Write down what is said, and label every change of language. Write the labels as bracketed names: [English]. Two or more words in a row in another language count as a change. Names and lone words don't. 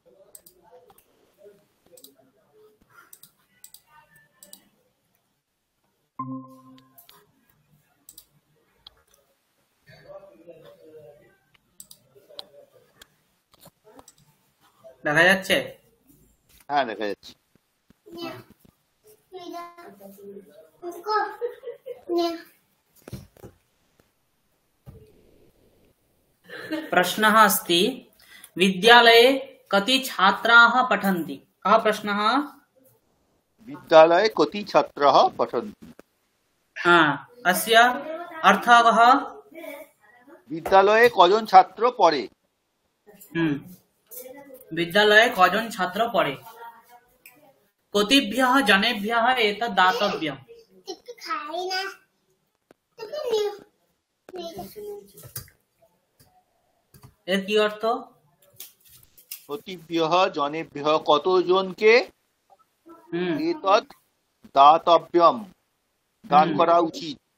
[Bangla] দেখা যাচ্ছে? হ্যাঁ দেখা যাচ্ছে। [Sanskrit] प्रश्नः अस्ति विद्यालये कति छात्राः पठन्ति। कः प्रश्नः? विद्यालये कति छात्राः पठन्ति। अस्य अर्थः कः? [Bangla] विद्यालये কজন ছাত্র পড়ে। विद्यालये কজন ছাত্র পড়ে। [Sanskrit] कतिभ्यः जनेभ्यः एतत् दातव्यम्। [Bangla] এর কি অর্থ? [Sanskrit] কতিভ্যः জনেভ্যः [Bangla] কতজনকে [Sanskrit] এতৎ দাতব্যম [Bangla] দান করা উচিত।